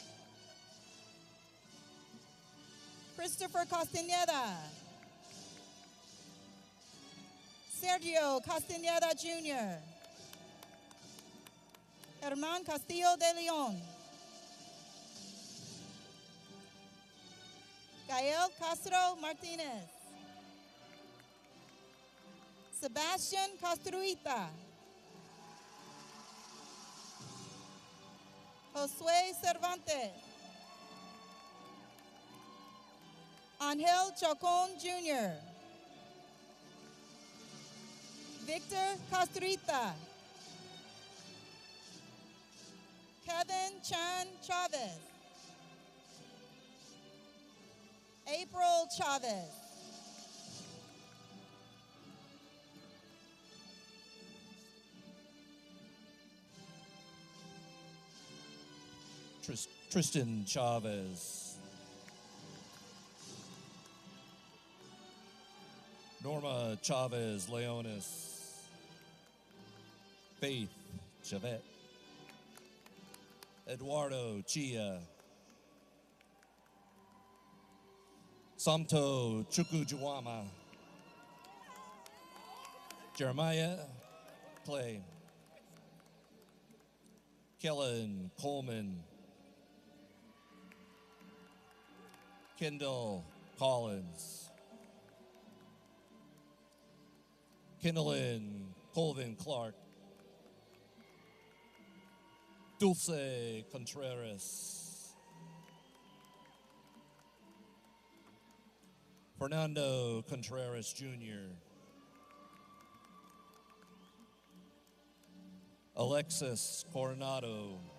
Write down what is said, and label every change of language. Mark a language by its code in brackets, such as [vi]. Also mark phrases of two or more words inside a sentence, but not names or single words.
[en] Christopher Castañeda. Sergio Castañeda Jr. Herman Castillo de Leon. Gael Castro Martinez. Sebastian Castruita. Josue Cervantes. Angel Chacon Jr. Victor Castrita. Kevin Chan Chavez. April Chavez. Tristan Chavez. Norma Chavez Leonis. Faith Chavette. Eduardo Chia. Samto Chukujuama. Jeremiah Clay. Kellen Coleman. Kendall Collins. Kindlin Colvin Clark. Dulce Contreras. Fernando Contreras Jr. Alexis Coronado.